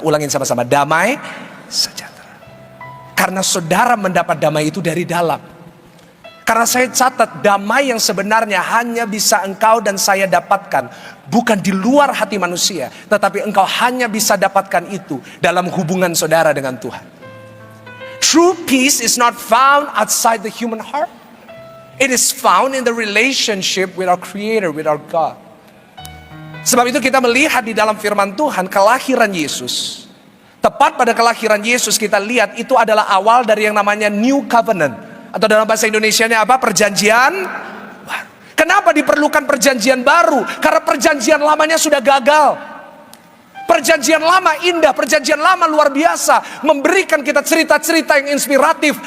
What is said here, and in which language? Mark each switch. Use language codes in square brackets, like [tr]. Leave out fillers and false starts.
[id] Ulangin sama-sama, damai sejahtera. Karena saudara mendapat damai itu dari dalam. Karena saya catat, damai yang sebenarnya hanya bisa engkau dan saya dapatkan bukan di luar hati manusia, tetapi engkau hanya bisa dapatkan itu dalam hubungan saudara dengan Tuhan. [en] True peace is not found outside the human heart. It is found in the relationship with our Creator, with our God. [id] Sebab itu kita melihat di dalam firman Tuhan kelahiran Yesus. Tepat pada kelahiran Yesus kita lihat itu adalah awal dari yang namanya New Covenant. Atau dalam bahasa Indonesianya apa? Perjanjian baru. Kenapa diperlukan perjanjian baru? Karena perjanjian lamanya sudah gagal. Perjanjian lama indah, perjanjian lama luar biasa, memberikan kita cerita-cerita yang inspiratif.